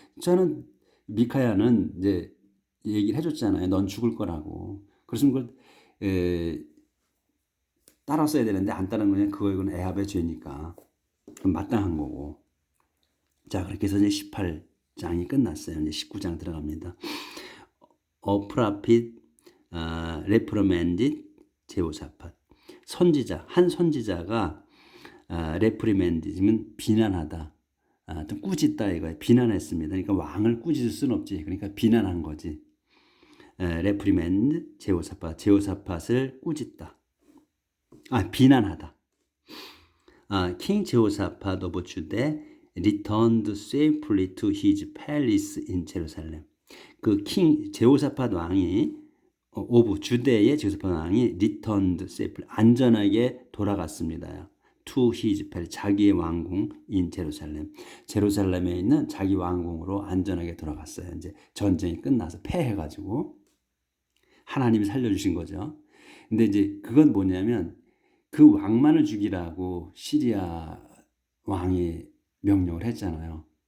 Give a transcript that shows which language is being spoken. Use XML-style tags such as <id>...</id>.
<ko>저는 미카야는 이제 얘기를 해줬잖아요. 넌 죽을 거라고. 그래서 그걸 따랐어야 되는데 안 따른 거냐? 그건 애합의 죄니까. 그럼 마땅한 거고. 자, 그렇게 해서 이제 18장이 끝났어요. 이제 19장 들어갑니다.</ko> <en>A prophet reprimanded 제호사밧.</en> <ko>선지자, 한 선지자가 reprimand면 비난하다. 좀 꾸짖다 이거예요. 비난했습니다. 그러니까 왕을 꾸짖을 수는 없지. 그러니까 비난한 거지. reprimand 제호사밧을 꾸짖다. 비난하다.</ko> <en>King 제호사밧 of Judah returned safely to his palace in Jerusalem.</en> <ko>그 king 제호사밧 왕이 오브 주대의 제호사밧 왕이</ko> <en>returned safely</en> <ko>안전하게 돌아갔습니다.</ko> <en>to his palace</en> <ko>자기의 왕궁</ko> <en>in Jerusalem.</en> <ko>제루살렘에 있는 자기 왕궁으로 안전하게 돌아갔어요. 이제 전쟁이 끝나서 패해가지고 하나님이 살려주신 거죠. 근데 이제 그건 뭐냐면 그 왕만을 죽이라고 시리아 왕이 명령을 했잖아요.</ko>